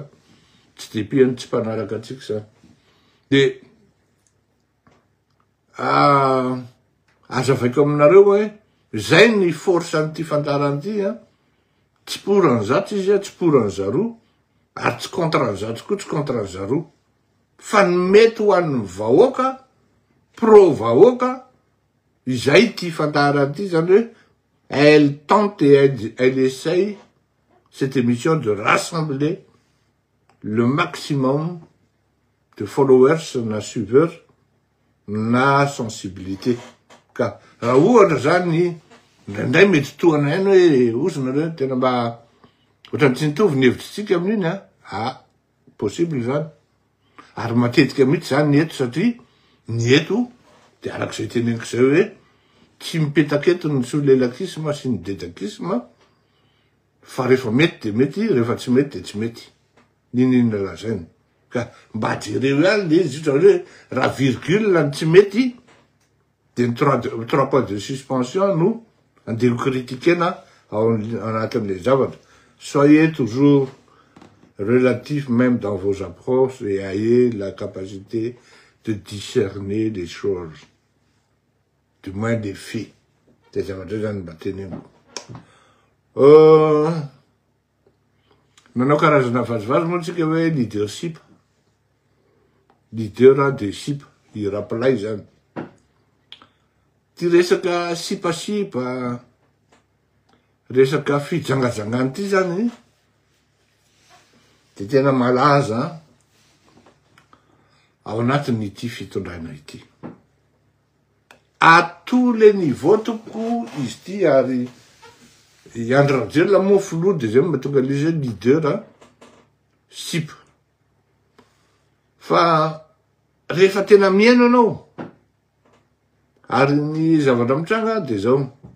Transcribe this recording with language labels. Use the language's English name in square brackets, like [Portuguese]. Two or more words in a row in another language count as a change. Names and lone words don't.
[Malagasy] Tsy de piano tsy mpanaraka atsika zany. De azavaiko aminareo hoe zay ny force an'ity fantaran'ity a. Tsy pour an'zato izy a, tsy pour an'zaroa, ary tsy contre an'zato koa, tsy contre an'zaroa. Fa ny mety ho an'ny vahoaka, pro vahoaka, izay ity fantaran'ity zany hoe [French] elle tente et elle essaye cette émission de rassembler le maximum de followers [Malagasy] na suiveurs na sensibilité. Ka raha ohatra zany ndraindray mety tohana ihany hoe ozonareo tena mba ohatrany tsy nitovy ny hevitritsika amin'iny a. Possible zany. Ary matetika mihitsy zany ny eto satria ny eto de arak'izay teneniko zay hoe tsy mipetaketo ny solelakisma sy ny dedakisma fa rehefa mety de mety, rehefa tsy mety de tsy mety. Ninona lazainy. Ka mba jereo ihany le izy hoe raha virgule ny tsy mety de ny [French] 3 points de suspension [Malagasy] no andeko critiquena ao anatin'le zavatra. [French] Soyez toujours relatif même dans vos approches et ayez la capacité de discerner les choses. Du moins des faits. [Malagasy] C'est zavatra zany mba teneniko. Nanao karazana vazivazy moa tsika hoe leadership. Leader de ship, i rappelay zany. Ty resaka sipasipa, resaka fijangajangany ty zany, de tena malaza ao anatin'ity fitondrana ity. [French] À tous les niveaux [Malagasy] toko izy ty ary Andry Rajoelina moa filoha de zay mahatonga an'izy leader ship. Fa rehefa tena miaino anao ary ny zavatra mitranga de zao.